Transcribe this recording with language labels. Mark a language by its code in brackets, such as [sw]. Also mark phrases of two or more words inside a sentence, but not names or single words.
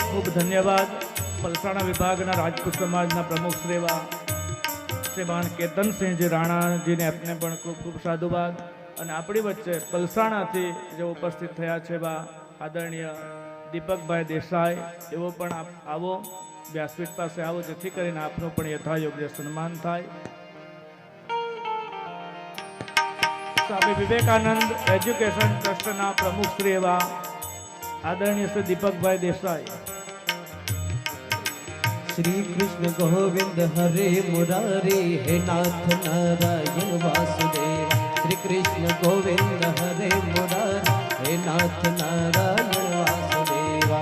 [gu] ધન્યવાદ પલસાણા વિભાગના રાજપૂત સમાજના પ્રમુખ શ્રેવા શ્રીમાન કેતનસિંહજી રાણાજીને આપને પણ ખૂબ ખૂબ સાધુવાદ અને આપણી વચ્ચે પલસાણાથી જે ઉપસ્થિત થયા છે એવા આદરણીય દીપકભાઈ દેસાઈ એવો પણ આવો વ્યાસપીઠ પાસે આવો જેથી કરીને આપનું પણ યથાયોગ્ય સન્માન થાય. સ્વામી વિવેકાનંદ એજ્યુકેશન ટ્રસ્ટના પ્રમુખ શ્રી એવા આદરણીય શ્રી દીપકભાઈ દેસાઈ. [sa] श्री कृष्ण गोविंद हरे मुरारी हे नाथ नारायण वासुदेव. श्री कृष्ण गोविंद हरे मुरारी हे नाथ नारायण वासुदेवा.